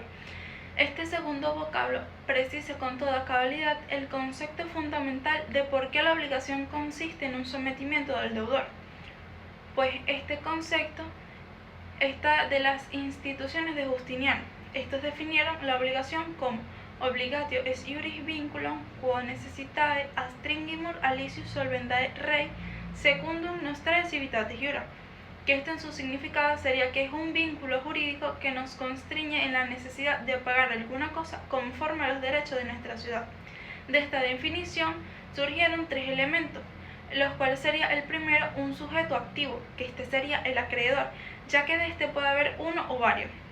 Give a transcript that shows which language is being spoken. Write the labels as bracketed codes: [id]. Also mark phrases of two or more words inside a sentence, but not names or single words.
[es] Este segundo vocablo precisa con toda cabalidad el concepto fundamental de por qué la obligación consiste en un sometimiento del deudor, pues este concepto está de las instituciones de Justiniano. Estos definieron la obligación como [la] obligatio est iuris vinculum quo necessitae astringimur alicius solvendae rei secundum nostrae civitatis iura, [es] que esto en su significado sería que es un vínculo jurídico que nos constriñe en la necesidad de pagar alguna cosa conforme a los derechos de nuestra ciudad. De esta definición surgieron tres elementos, los cuales sería el primero un sujeto activo, que este sería el acreedor, ya que de este puede haber uno o varios.